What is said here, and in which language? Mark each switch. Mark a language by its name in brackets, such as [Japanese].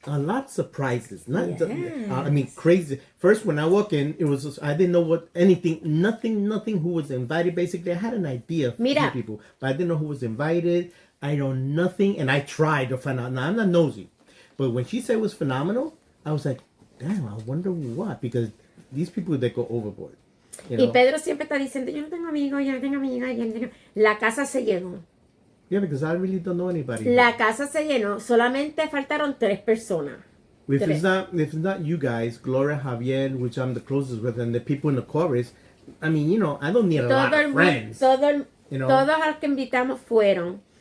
[English] A lot of surprises. Crazy. First, when I walk in, I didn't know nothing who was invited. Basically, I had an idea of people, but I didn't know who was invited. I know nothing, and I tried to find out. Now, I'm not nosy, but when she said it was phenomenal, I was like, damn, I wonder what, because these people, they go overboard. [Spanish] Y Pedro siempre está diciendo, yo no tengo amigos. La casa se llenó. [English] Yeah, because I really don't know anybody. [Spanish] La casa se llenó. Solamente faltaron 3 personas. [English] If it's not you guys, Gloria, Javier, which I'm the closest with, and the people in the chorus, I mean, I don't need a lot of friends. [Spanish] Todos los que invitamos fueron.